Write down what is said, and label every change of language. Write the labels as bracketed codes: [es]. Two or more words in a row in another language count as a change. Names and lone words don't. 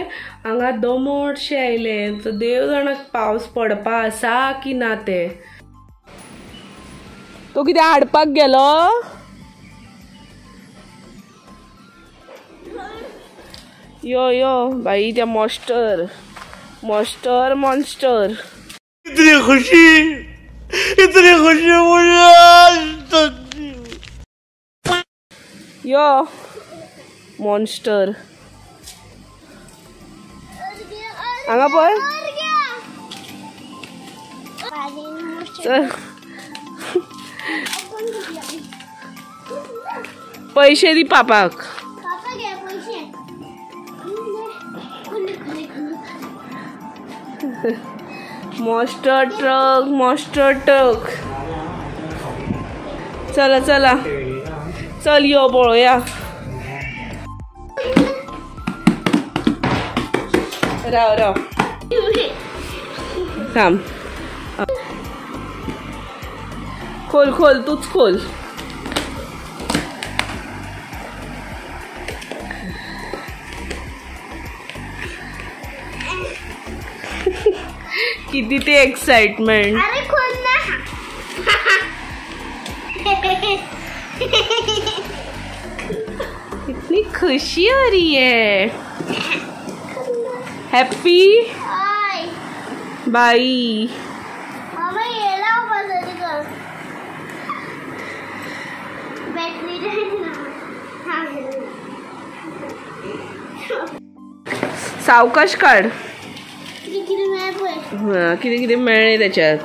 [kok] हांगा दमटशें आयलें. तर देव जाणा पावस पडपा आसा की ना तें. तो कितें हाडपाक गेलो? यो बाई त्या मॉन्स्टर. [hi] इतनी खुशी मुझे आज तक. [kok] यो मॉन्स्टर हांगा पळय. पैसे दी पापाक. [en] monster truck. [kok] चला चल यो पळोवया. राव थांब. खोल तूच खोल. किती ते एक्साइटमेंट. [hi] इतनी खुशी हो रही है. [kok] हैप्पी बाई. सावकाश काढ. कितें मेळ्ळें त्याच्यात.